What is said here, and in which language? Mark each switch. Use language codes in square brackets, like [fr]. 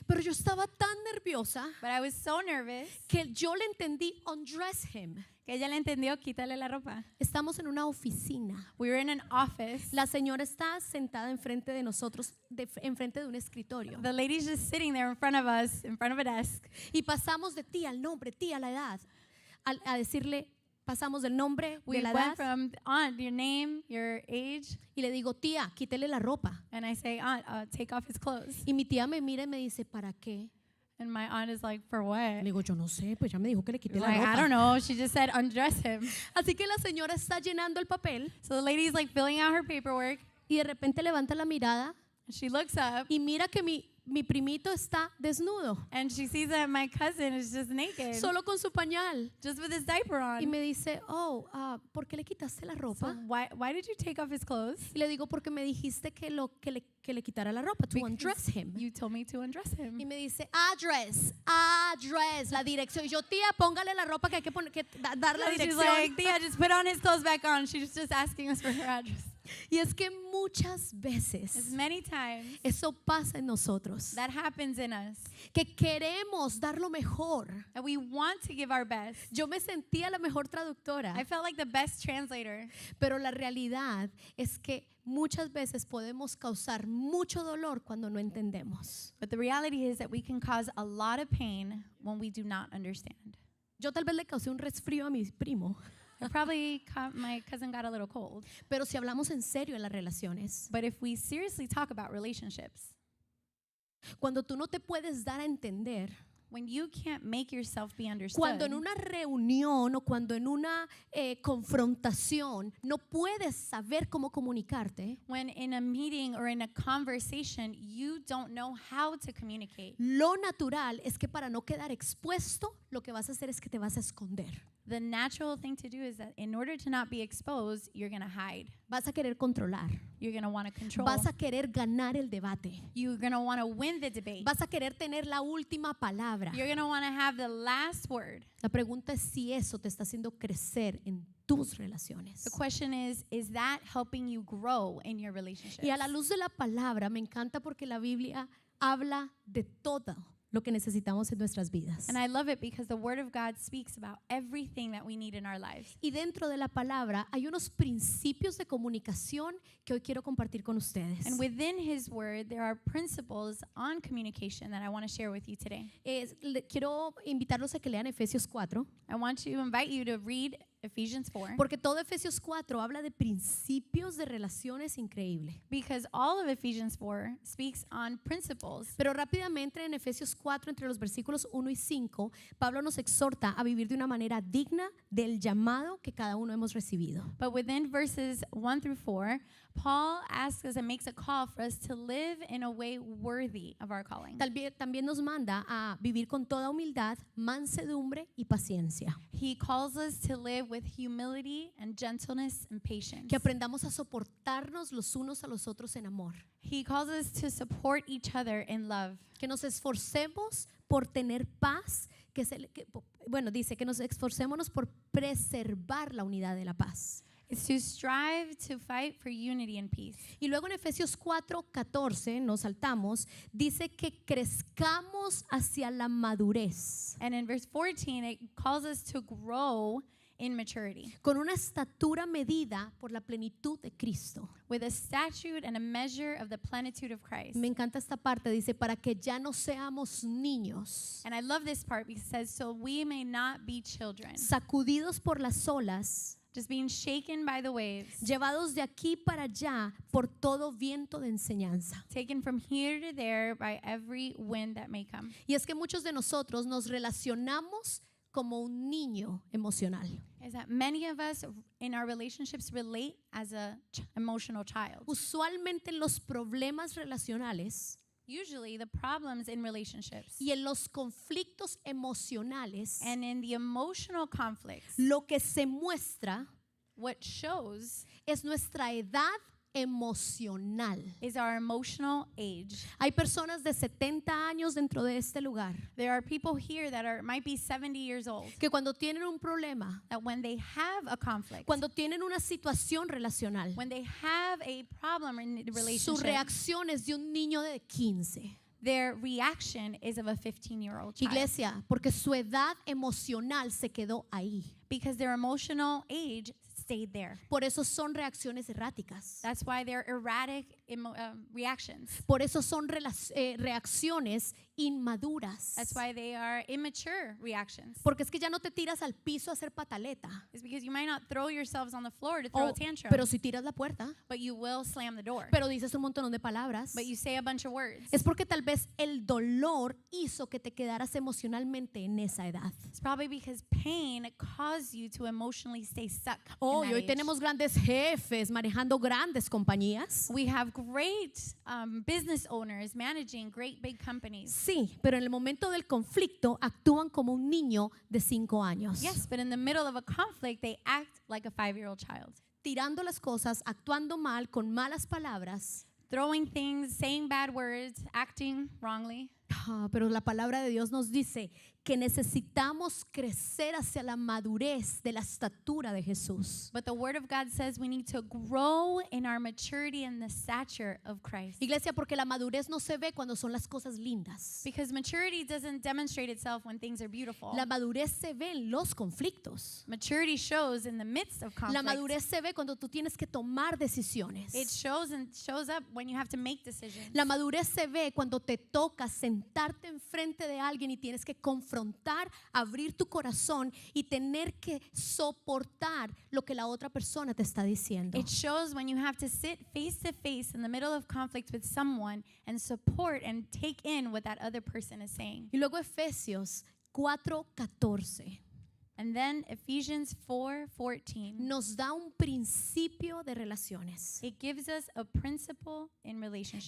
[es] Pero yo estaba tan nerviosa [en] But I was so nervous [es] que yo le entendí, [en] undress him. [es] que ella le entendió, quítale la ropa. Estamos en una oficina. [en] We were in an office. [es] La señora está sentada enfrente de nosotros, enfrente de un escritorio. [en] The lady's just sitting there in front of us, in front of a desk. [es] Y pasamos de tía al nombre, tía a la edad, a decirle, pasamos del nombre, de [en] We [es] la [en] went [es] edad, [en] from aunt, your name, your age, [es] y le digo, tía, quítele la ropa. [en] and I say, aunt, take off his clothes. [es] Y mi tía me mira y me dice, ¿para qué? [en] And my aunt is like, for what? [es] Le digo, yo no sé, pues ya me dijo que le quité la [en] Like, I don't [es] ropa. [en] know. She just said undress him. [es] Así que la señora está llenando el papel [en] So the lady's like filling out her paperwork, [es] y de repente levanta la mirada [en] and she looks up, [es] y mira que mi primito está desnudo, [en] and she sees that my cousin is just naked, [es] solo con su pañal. [en] just with his diaper [es] Y [en] on. [es] me dice, ¿por qué le quitaste la [en] So [es] ropa? [en] why did you take off his clothes? [es] Y le digo, porque me dijiste que le quitara la ropa, [en] to undress him. You told me to undress [es] Y [en] him. [es] me dice, address, la dirección. Y yo, tía, póngale la ropa que hay que dar la [en] So she's [es] dirección. [en] like, Thea, just put on his clothes back on. She's just asking us for her address. [es] Y es que muchas [en] As [es] veces [en] many times [es] eso pasa en nosotros, [en] that happens in us, [es] que queremos dar lo mejor. [en] that we want to give our best. [es] Yo me sentía la mejor traductora, [en] I felt like the best translator, [es] pero la realidad es que muchas veces podemos causar mucho dolor cuando no entendemos. [en] but the reality is that we can cause a lot of pain when we do not understand. [es] Yo tal vez le causé un resfrío a mi primo, [en] My cousin got a little cold. [es] pero si hablamos en serio en las relaciones, [en] But if we seriously talk about relationships, [es] cuando tú no te puedes dar a entender, [en] when you can't make yourself be [es] cuando en una reunión o cuando en una confrontación no puedes saber cómo comunicarte, [en] when in a meeting or in a conversation you don't know how to communicate, [es] lo natural es que para no quedar expuesto, lo que vas a hacer es que te vas a esconder. [en] the natural thing to do is that in order to not be exposed, you're going to hide. [es] Vas a querer controlar, [en] You're going to want to control. [es] vas a querer ganar el debate, [en] You're going to want to win the debate. [es] vas a querer tener la última palabra. [en] You're going to want to have the last word. [es] La pregunta es si eso te está haciendo crecer en tus relaciones. [en] The question is that helping you grow in your relationships? [es] Y a la luz de la palabra me encanta porque la Biblia habla de todo lo que necesitamos en nuestras vidas. [en] And I love it because the Word of God speaks about everything that we need in our lives. [es] Y dentro de la palabra hay unos principios de comunicación que hoy quiero compartir con ustedes. [en] And within His Word, there are principles on communication that I want to share with you today. [es] Quiero invitarlos a que lean Efesios 4, [en] I want to invite you to read Ephesians 4 [es] porque todo Efesios 4 habla de principios de relaciones increíble. [en] because all of Ephesians 4 speaks on principles. [es] Pero rápidamente en Efesios 4, entre los versículos 1 y 5, Pablo nos exhorta a vivir de una manera digna del llamado que cada uno hemos recibido. [en] But within verses 1 through 4, Paul asks us and makes a call for us to live in a way worthy of our calling. [es] También nos manda a vivir con toda humildad, mansedumbre y paciencia. [en] He calls us to live with humility and gentleness and patience. [es] Que aprendamos a soportarnos los unos a los otros en amor. [en] He calls us to support each other in love. [es] Que nos esforcemos por tener paz. Dice que nos esforcémonos por preservar la unidad de la paz. [en] It's to strive to fight for unity and peace. [es] Y luego en Efesios 4:14, nos saltamos, dice que crezcamos hacia la madurez. [en] And in verse 14, it calls us to grow in maturity [es] Con una estatura medida por la plenitud de Cristo. [en] with a statute and a measure of the plenitude of Christ. [es] Me encanta esta parte, dice, para que ya no seamos niños, [en] And I love this part because it says, so we may not be children, [es] sacudidos por las olas, [en] just being shaken by the waves, [es] llevados de aquí para allá por todo viento de enseñanza. [en] taken from here to there by every wind that may come. [es] Y es que muchos de nosotros nos relacionamos como un niño emocional. [en] Is that many of us in our relationships relate as a emotional child. [es] Usualmente en los problemas relacionales [en] Usually the problems in relationships [es] y en los conflictos emocionales, [en] and in the emotional conflicts, [es] lo que se muestra [en] what shows [es] es nuestra edad emocional. [en] is our emotional age. [es] Hay personas de 70 años dentro de este lugar [en] There are people here that might be 70 years old, [es] que cuando tienen un problema, [en] that when they have a conflict, [es] cuando tienen una situación relacional, [en] when they have a problem in the [es] su [en] relationship, [es] reacción es de un niño de 15. [en] their reaction is of a 15-year-old child. [es] Iglesia, porque su edad emocional se quedó ahí. [en] Because their emotional age stayed there. [es] Por eso son reacciones erráticas. [en] That's why they're erratic reactions. [es] Por eso son reacciones inmaduras. [en] That's why they are immature reactions. [es] Porque es que ya no te tiras al piso a hacer pataleta. [en] It's because you might not throw yourselves on the floor to throw a tantrum, [es] Pero si tiras la puerta, [en] but you will slam the door. [es] pero dices un montón de palabras, [en] But you say a bunch of words. [es] es porque tal vez el dolor hizo que te quedaras emocionalmente en esa edad. [en] It's probably because pain caused you to emotionally stay stuck. Oh, in [es] y [en] that [es] hoy [en] age. [es] tenemos grandes jefes manejando grandes compañías. [en] We have great business owners managing great big companies. [es] Sí, pero en el momento del conflicto actúan como un niño de 5 años. [en] Yes, but in the middle of a conflict, they act like a 5-year-old child. [es] Tirando las cosas, actuando mal, con malas palabras, [en] Throwing things, saying bad words, acting wrongly. [es] Pero la palabra de Dios nos dice que necesitamos crecer hacia la madurez de la estatura de Jesús. [en] But the Word of God says we need to grow in our maturity and the stature of Christ. [es] Iglesia, porque la madurez no se ve cuando son las cosas lindas. [en] Because maturity doesn't demonstrate itself when things are beautiful. [es] La madurez se ve en los conflictos. [en] Maturity shows in the midst of [es] La [en] conflict. [es] madurez se ve cuando tú tienes que tomar decisiones. [en] It shows up when you have to make decisions. [es] La madurez se ve cuando te toca sentarte enfrente de alguien y tienes que confrontar, abrir tu corazón y tener que soportar lo que la otra persona te está diciendo. [en] It shows when you have to sit face to face in the middle of conflict with someone and support and take in what that other person is saying. [es] Y luego Efesios 4:14 [en] And then Ephesians 4:14. [es] nos da un principio de relaciones. [en] It gives us a principle in relationships.